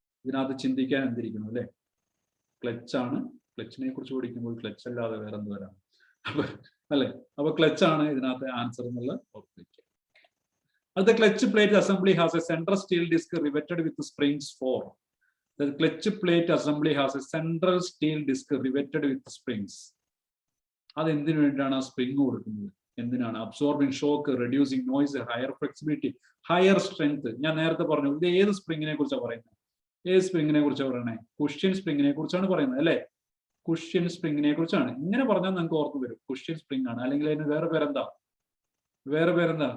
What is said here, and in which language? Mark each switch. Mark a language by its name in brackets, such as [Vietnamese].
[Malayalam] ഇതിനകത്ത് ചിന്തിക്കാൻ എന്തിരിക്കുന്നു അല്ലെ? ക്ലച്ച് ആണ്. ക്ലച്ചിനെ കുറിച്ച് പഠിക്കുമ്പോൾ ക്ലച്ച് അല്ലാതെ വേറെ എന്ത് വരാം അല്ലെ? അപ്പൊ ക്ലച്ച് ആണ് ഇതിനകത്ത് ആൻസർ എന്നുള്ള ഓർമ്മിക്കുക. അടുത്ത, [English] Clutch plate assembly has a central steel disc riveted with springs for. The clutch plate assembly has a central steel disc riveted with springs. [Malayalam] അത് എന്തിനു വേണ്ടിയാണ് ആ സ്പ്രിങ് കൊടുക്കുന്നത്? എന്തിനാണ്? [English] Absorbing shock, reducing noise, higher flexibility, higher strength. [Malayalam] ഞാൻ നേരത്തെ പറഞ്ഞു, ഇത് ഏത് സ്പ്രിങ്ങിനെ കുറിച്ചാണ് പറയുന്നത്? ഏത് സ്പ്രിങ്ങിനെ കുറിച്ചാണ് പറയണേ? കുഷ്യൻ സ്പ്രിങ്ങിനെ കുറിച്ചാണ് പറയുന്നത് അല്ലെ? കുഷ്യൻ സ്പ്രിങ്ങിനെ കുറിച്ചാണ്. ഇങ്ങനെ പറഞ്ഞാൽ നിങ്ങൾക്ക് ഓർത്ത് വരും, കുഷ്യൻ സ്പ്രിങ് ആണ്. അല്ലെങ്കിൽ അതിന് വേറെ പേരെന്താ? വേറെ പേരെന്താ?